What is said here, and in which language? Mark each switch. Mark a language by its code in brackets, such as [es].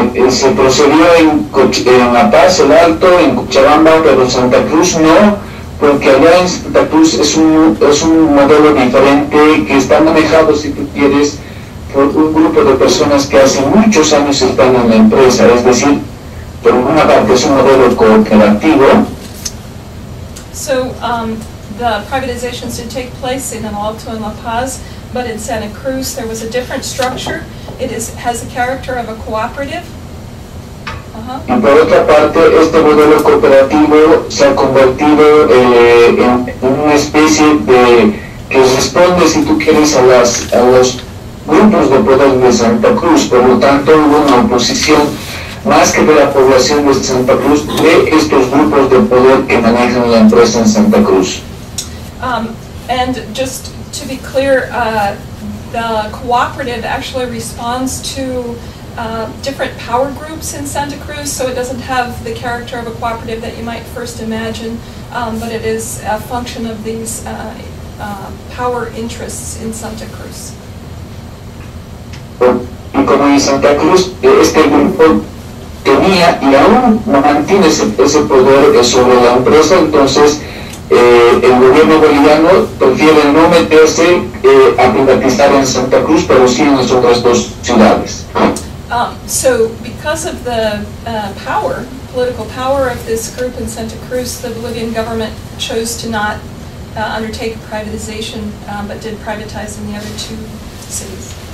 [es] Se procedió en La Paz, El Alto, en Cochabamba, pero Santa Cruz no, porque allá en Santa Cruz es un modelo diferente que está manejado, si tú quieres, por un grupo de personas que hace muchos años están en la empresa, es decir, por una parte es un modelo cooperativo. [en] So the privatizations did take place in El Alto and La Paz, but in Santa Cruz there was a different structure. It has the character of a cooperative. [es] Y por otra parte, este modelo cooperativo se ha convertido en una especie de que responde, si tú quieres, a los grupos de poder de Santa Cruz. Por lo tanto, hubo una oposición más que de la población de Santa Cruz, de estos grupos de poder que manejan la empresa en Santa Cruz. [en] And just to be clear, the cooperative actually responds to different power groups in Santa Cruz, so it doesn't have the character of a cooperative that you might first imagine, but it is a function of these power interests in Santa Cruz. [es] Y como en Santa Cruz, este grupo tenía y aún mantiene ese poder sobre la empresa, entonces el gobierno boliviano prefiere no meterse a privatizar en Santa Cruz, pero sí en las otras 2 ciudades. [en] So because of the political power of this group in Santa Cruz, the Bolivian government chose to not undertake privatization, but did privatize in the other 2 cities.